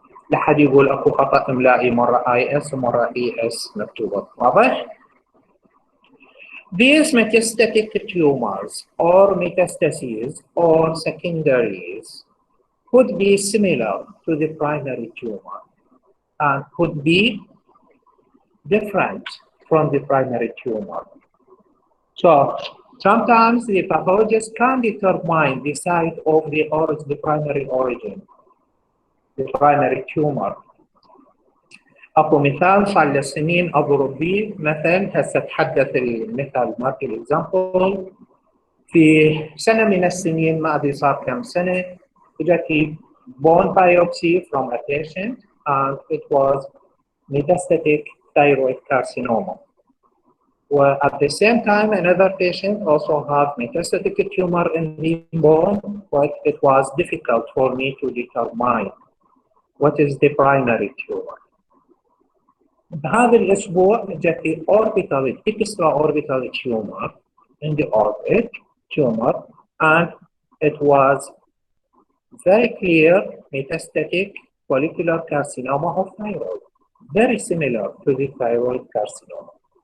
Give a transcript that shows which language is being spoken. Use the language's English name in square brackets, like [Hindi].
[Arabic] لحد يقول أكو خطأ إملائي مرة I-S ومرة E-S مكتوبة، واضح؟ [English] These metastatic tumors or metastases or secondaries could be similar to the primary tumor and could be different from the primary tumor. So sometimes the pathologist can determine the site of the primary origin, the primary tumor. [Arabic] أكو مثال صار له سنين أضرب به مثل هسه تحدث المثال مالتي الإكزامبل في سنة من السنين ما أدري صار كم سنة إجت [English] bone biopsy from a patient and it was metastatic thyroid carcinoma. Well, at the same time, another patient also had metastatic tumor in the bone, but it was difficult for me to determine what is the primary tumor. [Arabic] بهذا الأسبوع جت [English] orbital extraorbital tumor in the orbit tumor, and it was very clear metastatic follicular carcinoma of thyroid, very similar to the thyroid carcinoma.